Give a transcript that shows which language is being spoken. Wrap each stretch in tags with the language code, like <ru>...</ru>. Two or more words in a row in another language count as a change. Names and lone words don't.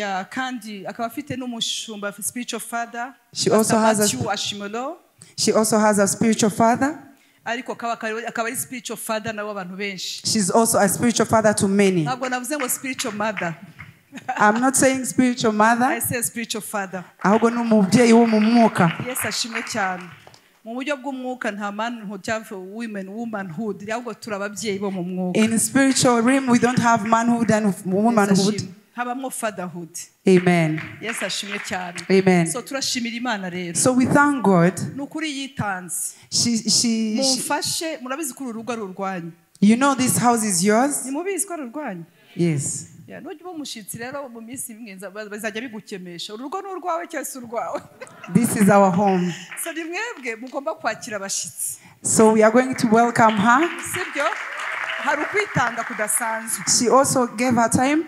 <en>She also has a spiritual father. She's also a spiritual father to many. I'm not saying spiritual mother. I say spiritual father.</en> <rw>Ahubwo n'umubyeyi wo mu mwuka. Yes, ashimwe cyane. Mu buryo bw'umwuka nta manhood cyangwa womanhood, ahubwo turababyeyi bo mu mwuka.</rw> <en>In spiritual realm we don't have manhood and womanhood.</en> <rw>Habamo fatherhood. Amen. Yes, ashimwe cyane. Amen. So turashimira Imana rero.</rw> <en>So we thank God.</en> <rw>Nukuri yitanze.</rw> <en>She</en> <rw>mumfashe murabizi ko urugo ari urwanyu.</rw> <en>You know this house is yours?</en> <rw>Ni mubizi ko ari urwanyu.</rw> <en>Yes. This is our home. So we are going to welcome her. She also gave her time.</en>